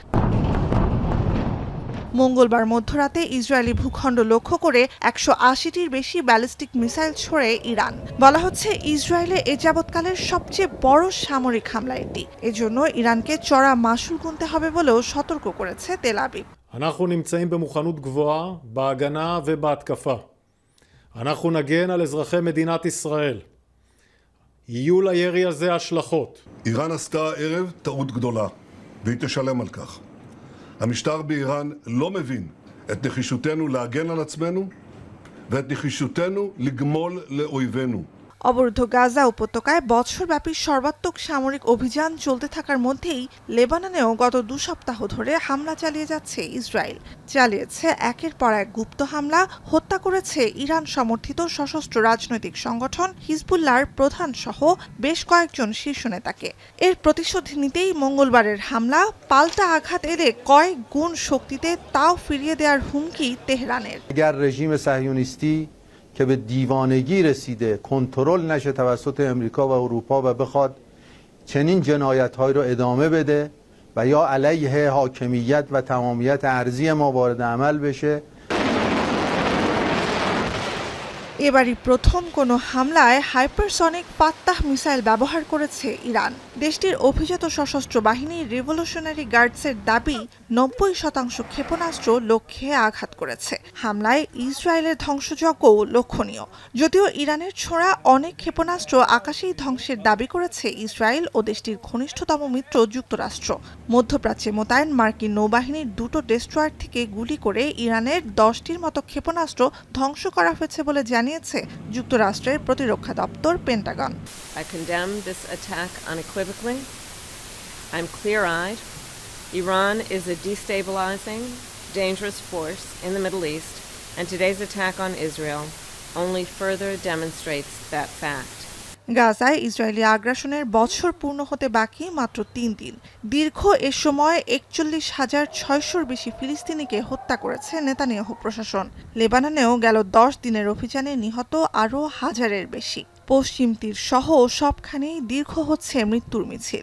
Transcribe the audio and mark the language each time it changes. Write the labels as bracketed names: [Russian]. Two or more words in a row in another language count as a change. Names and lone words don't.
[Bangla] মঙ্গলবার মধ্যরাতে ইসরায়েলি ভূখণ্ড লক্ষ্য করে ১৮০টির বেশি ব্যালিস্টিক মিসাইল ছোড়ে ইরান। বলা হচ্ছে ইসরায়েলে এ যাবৎকালের সবচেয়ে বড় সামরিক হামলা এটি। এজন্য ইরানকে চড়া মাশুল গুনতে হবে বলেও সতর্ক করেছে তেল আবিব। [Hebrew] אנחנו נמצאים במוכנות גבוהה בהגנה ובהתקפה. אנחנו נגן על אזרחי מדינת ישראל. יהיו לירי הזה השלכות. איראן עשתה הערב טעות גדולה, והיא תשלם על כך. המשטר באיראן לא מבין את נחישותנו להגן על עצמנו ואת נחישותנו לגמול לאויבינו. [Bangla] অবরুদ্ধ গাজা উপত্যকায় বছরব্যাপী সর্বাত্মক সামরিক অভিযান চলতে থাকার মধ্যেই লেবাননেও গত ২ সপ্তাহ ধরে হামলা চালিয়ে যাচ্ছে ইসরায়েল। চালিয়েছে একের পর এক গুপ্ত হামলা, হত্যা করেছে ইরান সমর্থিত সশস্ত্র রাজনৈতিক সংগঠন হিজবুল্লাহর প্রধান সহ বেশ কয়েকজন শীর্ষ নেতাকে। এর প্রতিশোধ নিতেই মঙ্গলবারের হামলা, পাল্টা আঘাত এলে কয়েক গুণ শক্তিতে তাও ফিরিয়ে দেওয়ার হুমকি তেহরানের। [Persian] که به دیوانگی رسیده کنترل نشه توسط امریکا و اروپا و بخواد چنین جنایت‌هایی رو ادامه بده و یا علیه حاکمیت و تمامیت ارضی ما وارد عمل بشه. [Bangla] এবারই প্রথম কোনো হামলায় হাইপারসনিক ফাত্তাহ মিসাইল ব্যবহার করেছে ইরান। দেশটির অভিজাত সশস্ত্র বাহিনী রিভলিউশনারি গার্ডসের দাবি ৯০% ক্ষেপণাস্ত্র লক্ষ্যে আঘাত করেছে। হামলায় ইসরায়েলের ধ্বংসযজ্ঞও লক্ষণীয়। যদিও ইরানের ছোড়া অনেক ক্ষেপণাস্ত্র আকাশেই ধ্বংসের দাবি করেছে ইসরায়েল ও দেশটির ঘনিষ্ঠতম মিত্র যুক্তরাষ্ট্র। মধ্যপ্রাচ্যে মোতায়েন মার্কিন নৌবাহিনীর ২টো ডেস্ট্রয়ার থেকে গুলি করে ইরানের ১০টির মতো ক্ষেপণাস্ত্র ধ্বংস করা হয়েছে বলে জানিয়েছে যুক্তরাষ্ট্রের প্রতিরক্ষা দপ্তর পেন্টাগন। [English] I condemn this attack unequivocally. I'm clear-eyed. Iran is a destabilizing, dangerous force in the Middle East, and today's attack on Israel only further demonstrates that fact. [Bangla] গাজায় ইসরায়েলি আগ্রাসনের বছর পূর্ণ হতে বাকি মাত্র ৩ দিন। দীর্ঘ এ সময় ৪১,৬০০-র বেশি ফিলিস্তিনিকে হত্যা করেছে নেতানিয়াহু প্রশাসন। লেবাননেও গেল ১০ দিনের অভিযানে নিহত আরও হাজারের বেশি। পশ্চিম তীর সহ সবখানেই দীর্ঘ হচ্ছে মৃত্যুর মিছিল।